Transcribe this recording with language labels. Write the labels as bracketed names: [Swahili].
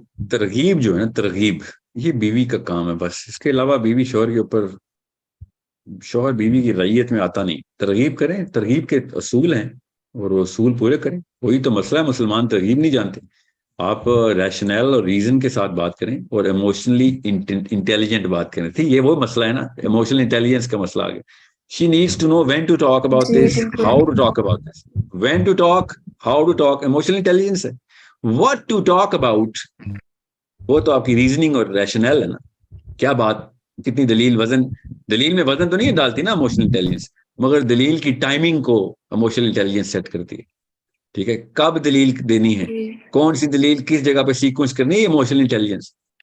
[Urdu] ترغیب جو ہے نا, ترغیب یہ بیوی کا کام ہے بس. اس کے علاوہ بیوی شوہر کے اوپر, شوہر بیوی کی رعیت میں آتا نہیں. ترغیب کریں, ترغیب کے اصول ہیں اور وہ اصول پورے کریں. وہی تو مسئلہ ہے, مسلمان ترغیب نہیں جانتے. آپ ریشنل اور ریزن کے ساتھ بات کریں اور ایموشنلی انٹیلیجنٹ بات کریں. ٹھیک, یہ وہ مسئلہ ہے نا, ایموشنل انٹیلیجنس کا مسئلہ آ گیا. [English] She needs to know when to talk about this, how to talk about this, when to talk, how to talk. [Urdu] Emotional intelligence ہے. [English] What to talk about, [Urdu] وہ تو آپ کی ریزننگ اور ریشنل ہے نا. کیا بات, کتنی دلیل, وزن, دلیل میں وزن تو نہیں ڈالتی نا ایموشنل انٹیلیجنس, مگر دلیل کی ٹائمنگ کو ایموشنل انٹیلیجنس سیٹ کرتی ہے. ٹھیک ہے, کب دلیل دینی ہے, کون سی دلیل کس جگہ پہ سیکوینس کرنی ہے, ایموشنل انٹیلیجنس.